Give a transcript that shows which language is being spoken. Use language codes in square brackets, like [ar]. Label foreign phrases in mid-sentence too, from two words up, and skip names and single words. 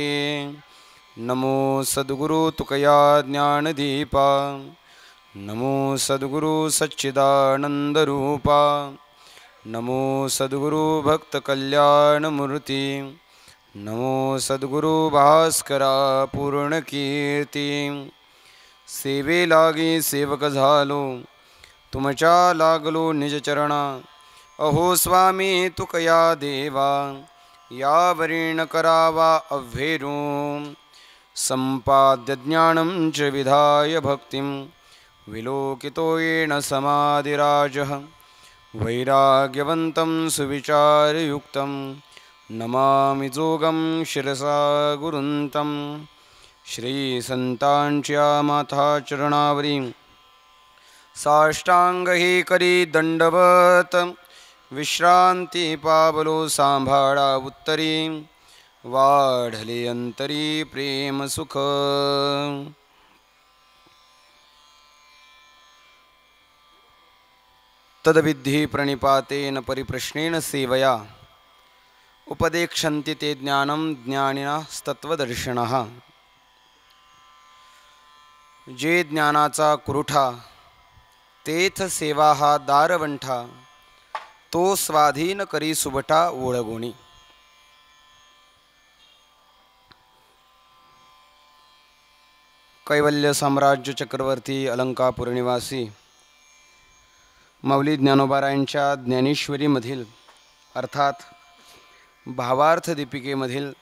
[sa] नमो सद्गुरु तुकया ज्ञानदीपा नमो सद्गुरु सच्चिदानन्दरूपा नमो सद्गुरु भक्तकल्याणमूर्ति नमो सद्गुरु भास्करा पूर्णकीर्ती। [mr] सेवे लागी सेवक झालो तुमच्या लागलो निजचरणा अहो स्वामी तुकया देवा यावरीण करावा अव्हेरू। [sa] संपाद्य ज्ञानं च विधाय भक्तिं विलोकितो येन समाधिराजः वैराग्यवन्तं सुविचारयुक्तं नमामि जोगं शिरसा गुरुन्तं। [mr] श्रीसंतांच्या माथा चरणावरी साष्टांग ही करी दंडवत विश्रांती पावलो सांभाळा उत्तरी वाढले अंतरी प्रेम सुख। [sa] तद्विद्धि प्रणिपातेन परिप्रश्नेन सेवया उपदेक्षन्ति ते ज्ञानं ज्ञानिनस्तत्त्वदर्शिनः। [mr] जे ज्ञानाचा कुरुठा तेथ सेवा हा दारवंठा तो स्वाधीन करी सुबटा ओळगोणी। कैवल्य साम्राज्य चक्रवर्ती अलंकापुर निवासी माऊली ज्ञानोबारायांच्या ज्ञानेश्वरीमधील अर्थात भावार्थ दीपिकेमधील